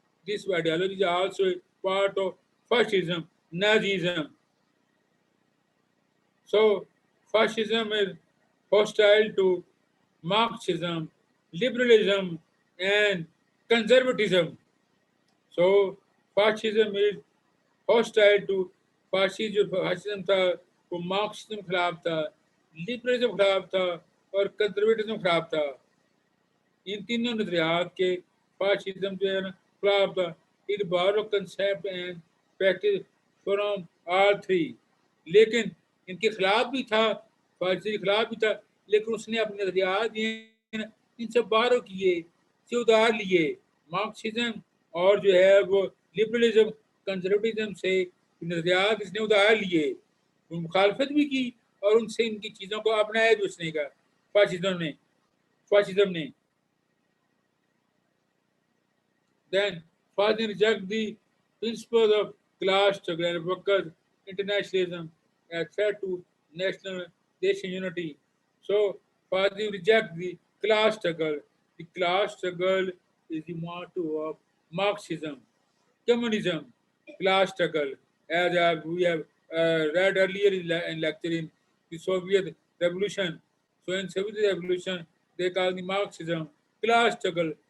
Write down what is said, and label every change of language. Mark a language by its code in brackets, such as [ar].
[en] This ideology is also a part of fascism, Nazism. So fascism is hostile to Marxism, liberalism, and conservatism. So fascism is hostile to [hi] fascism था वो Marxism खिलाफ था liberalism खिलाफ था और conservatism खिलाफ था इन तीनों नजरियात के फाशिज्म जो है ना खिलाफ था [en] it borrow concept and practice from all three [hi] लेकिन इनके खिलाफ भी था फाशिज्म के खिलाफ भी था लेकिन उसने अपने नजरियात दिए ना इनसे बारो किए से उधार लिए मार्क्सिज्म और जो है वो लिबरलिज्म कंजर्वेटिज्म से नजरियात इसने उधार लिए मुखालफत भी की और उनसे इनकी चीज़ों को अपनाया भी उसने का फाशिज्म ने [en] then Fazil reject the principles of class struggle and workers' internationalism as threat to national nation unity. So Fazil reject the class struggle. The class struggle is the motto of Marxism. Communism, class struggle, as we have read earlier in lecture in the Soviet Revolution. So in Soviet Revolution, they call the Marxism class struggle.